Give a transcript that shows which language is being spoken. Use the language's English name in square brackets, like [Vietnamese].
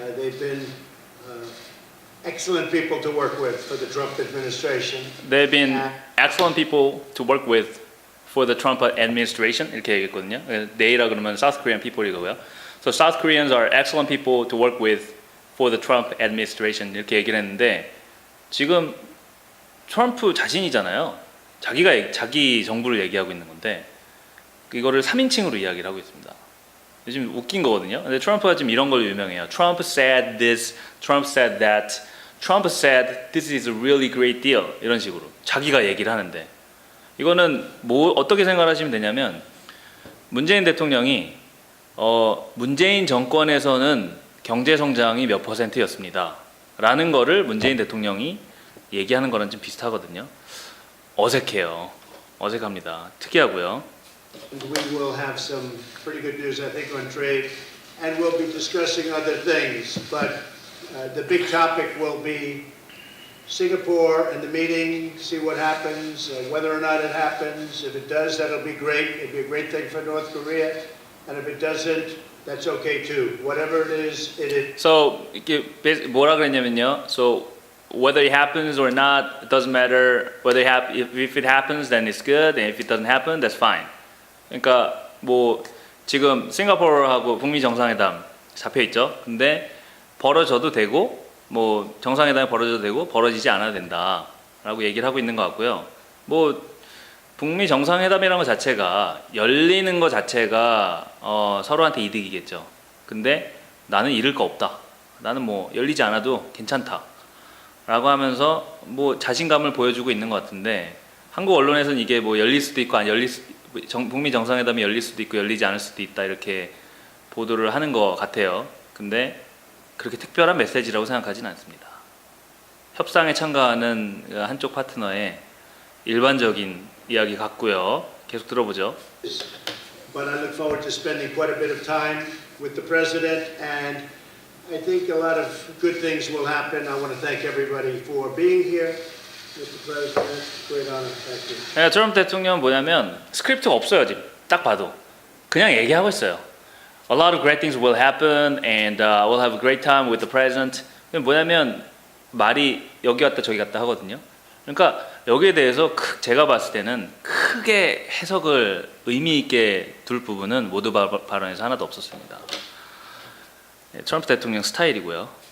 [English] They've been excellent people to work with for the Trump administration. They've been excellent people to work with for the Trump administration. [Korean] 이렇게 얘기했거든요. [English] They라 [Korean] 그러면 [English] South Korean people이고요. So South Koreans are excellent people to work with for the Trump administration. [Korean] 이렇게 얘기를 했는데, 지금 트럼프 자신이잖아요. 자기 정부를 얘기하고 있는 건데, 이거를 3인칭으로 이야기를 하고 있습니다. 지금 웃긴 거거든요. 근데 트럼프가 지금 이런 걸로 유명해요. [English] Trump said this, Trump said that, Trump said this is a really great deal. [Korean] 이런 식으로 자기가 얘기를 하는데, 이거는 뭐 어떻게 생각하시면 되냐면, 문재인 대통령이 문재인 정권에서는 경제 성장이 몇 %였습니다 라는 거를 문재인 대통령이 얘기하는 거랑 좀 비슷하거든요. 어색해요. 어색합니다. 특이하고요. [English] We will have some pretty good news, I think, on trade, and we'll be discussing other things. But the big topic will be Singapore and the meeting, see what happens, whether or not it happens. If it does, that'll be great. It'll be a great thing for North Korea. And if it doesn't, that's okay too. Whatever it is, it is. [Korean] So 이게 뭐라 그랬냐면요. [English] So whether it happens or not, it doesn't matter. Whether if it happens, then it's good. And if it doesn't happen, that's fine. [Korean] 그러니까 뭐 지금 싱가포르하고 북미 정상회담 잡혀 있죠. 근데 벌어져도 되고, 뭐 정상회담이 벌어져도 되고 벌어지지 않아도 된다라고 얘기를 하고 있는 것 같고요. 뭐 북미 정상회담이라는 것 자체가, 열리는 것 자체가 서로한테 이득이겠죠. 근데 나는 잃을 거 없다. 나는 뭐 열리지 않아도 괜찮다. 라고 하면서 뭐 자신감을 보여주고 있는 것 같은데, 한국 언론에서는 이게 뭐 열릴 수도 있고 안 열릴 북미 정상회담이 열릴 수도 있고 열리지 않을 수도 있다 이렇게 보도를 하는 것 같아요. 근데 그렇게 특별한 메시지라고 생각하지는 않습니다. 협상에 참가하는 한쪽 파트너의 일반적인 이야기 같고요. 계속 들어보죠. [English] But I look forward to spending quite a bit of time with the president, and I think a lot of good things will happen. I want to thank everybody for being here. Mr. President, great honor. Thank you. [Korean] 네, 트럼프 대통령은 뭐냐면 스크립트가 없어요. 지금 딱 봐도 그냥 얘기하고 있어요. [English] A lot of great things will happen and we'll have a great time with the president. [Korean] 뭐냐면 말이 여기 갔다 저기 갔다 하거든요. 그러니까 여기에 대해서 제가 봤을 때는 크게 해석을 의미 있게 둘 부분은 모두 발언에서 하나도 없었습니다. 네, 트럼프 대통령 스타일이고요.